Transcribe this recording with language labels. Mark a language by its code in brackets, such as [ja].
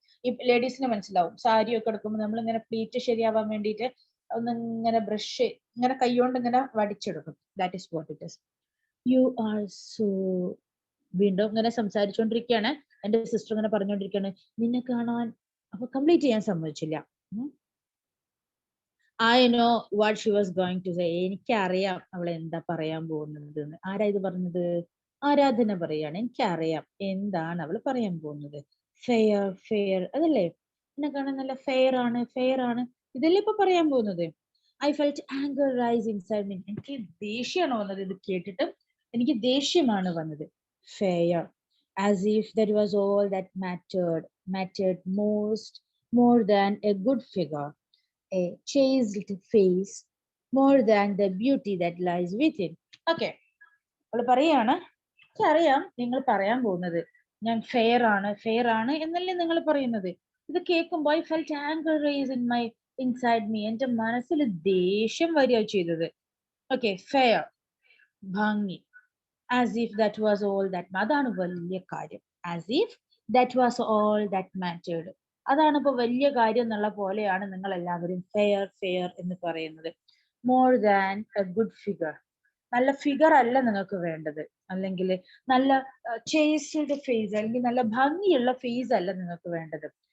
[ml] ഈ ലേഡീസിന് മനസ്സിലാവും, സാരി ഒക്കെ എടുക്കുമ്പോൾ നമ്മളിങ്ങനെ പ്ലീറ്റ് ശരിയാവാൻ വേണ്ടിയിട്ട് ഒന്നിങ്ങനെ ബ്രഷ് ഇങ്ങനെ കൈകൊണ്ട് ഇങ്ങനെ വടിച്ചെടുക്കും. [en] That is what it is. You are so. [ml] വീണ്ടും ഇങ്ങനെ സംസാരിച്ചുകൊണ്ടിരിക്കുകയാണ്. എന്റെ സിസ്റ്റർ ഇങ്ങനെ പറഞ്ഞുകൊണ്ടിരിക്കുകയാണ് നിന്നെ കാണാൻ. അപ്പൊ കംപ്ലീറ്റ് ചെയ്യാൻ സമ്മതിച്ചില്ല. [en] I know what she was going to say. [ml] എനിക്കറിയാം അവൾ എന്താ പറയാൻ പോകുന്നത് എന്ന്. ആരാ ഇത് പറഞ്ഞത്? ആരാധന പറയാണ്. എനിക്കറിയാം എന്താണ് അവൾ പറയാൻ പോകുന്നത്. ഫെയർ ഫെയർ അതല്ലേ? എന്നെ കാണാൻ നല്ല ഫെയർ ആണ്, ഫെയർ ആണ്, ഇതല്ലേ ഇപ്പൊ പറയാൻ പോകുന്നത്. [en] I felt anger rise inside me. [ml] എനിക്ക് ദേഷ്യമാണ് വന്നത്. ഇത് കേട്ടിട്ട് എനിക്ക് ദേഷ്യമാണ് വന്നത്. Fair, [en] as if that was all that mattered more than a good figure, a chaste face, more than the beauty that lies within. [ml] Okay, അവള് പറയാണ് എനിക്കറിയാം നിങ്ങൾ പറയാൻ പോകുന്നത് ഞാൻ ഫെയർ ആണ് എന്നല്ലേ നിങ്ങൾ പറയുന്നത്. ഇത് കേൾക്കുമ്പോൾ [en] I felt anger rise in my inside me. [ml] എന്റെ മനസ്സിൽ ദേഷ്യം വരിക ചെയ്തത്. ഓക്കെ, ഫെയർ ഭംഗി. [en] as if that was all that, [ml] അതാണ് വലിയ കാര്യം. [en] as if that was all that mattered, [ml] അതാണ് ഇപ്പൊ വലിയ കാര്യം എന്നുള്ള പോലെയാണ് നിങ്ങൾ എല്ലാവരും ഫെയർ ഫെയർ എന്ന് പറയുന്നത്. [en] more than a good figure, [ml] നല്ല ഫിഗർ അല്ല നിങ്ങൾക്ക് വേണ്ടത്, അല്ലെങ്കിൽ നല്ല ചേസ്റ്റഡ് ഫേസ് അല്ലെങ്കിൽ നല്ല ഭംഗിയുള്ള ഫേസ് അല്ല നിങ്ങൾക്ക് വേണ്ടത്.